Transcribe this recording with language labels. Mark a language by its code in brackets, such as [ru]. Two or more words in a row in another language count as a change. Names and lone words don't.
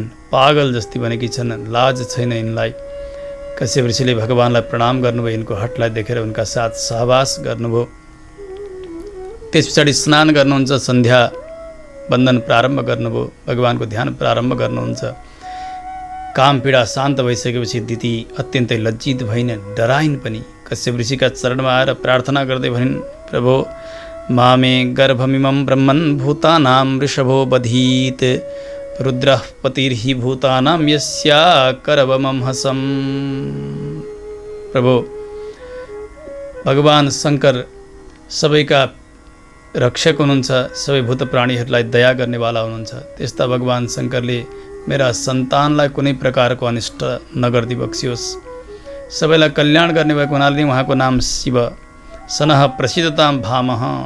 [ne] पागल जस्ती बनेकी छन्, लाज छैन यिनलाई। कश्यप ऋषिले भगवान्लाई प्रणाम गर्नुभयो, यिनको हठलाई देखेर उनका साथ सहवास गर्नुभयो। त्यस पछाडि स्नान गर्नुहुन्छ, सन्ध्या वन्दन प्रारम्भ गर्नुभयो, भगवानको ध्यान प्रारम्भ गर्नुहुन्छ। काम पीडा शान्त भइसकेपछि दिति अत्यन्तै लज्जित भइन्, डराइन् पनि। कश्यप ऋषिका चरणमा आएर प्रार्थना गर्दै भनिन्, [sa] प्रभो मामे गर्भमिमं ब्रह्मन् भूतानां वृषभो बधीत् रुद्रः पतिर्हि भूतानां यस्या करवमं हसम्। [ne] प्रभु भगवान् शङ्कर सबैका रक्षक हुनुहुन्छ, सबै भूत प्राणीहरूलाई दया गर्नेवाला हुनुहुन्छ। त्यस्ता भगवान् शङ्करले मेरा सन्तानलाई कुनै प्रकारको अनिष्ट नगर्दी बक्सियोस्। सबैलाई कल्याण गर्ने भएको हुनाले उहाँको नाम शिव [sa] सनः प्रसिद्धतां भामह।